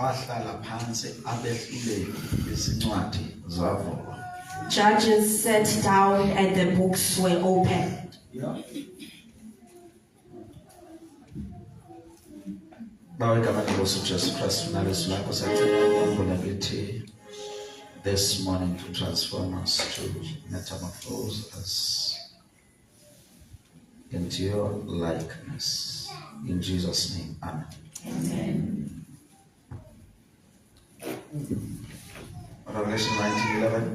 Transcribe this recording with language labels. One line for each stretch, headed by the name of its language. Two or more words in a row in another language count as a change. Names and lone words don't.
Zulu: bahlala phansi abehluleli izincwadi zavulwa.
English: Judges sat down and the books were opened.
Zulu: Bawegama lenkosi uJesu Kristu nalezwi lakho siyacela kithi
English: this morning to transform us, to metamorphose us into your likeness. In Jesus' name, amen. Amen. Revelation 19:11.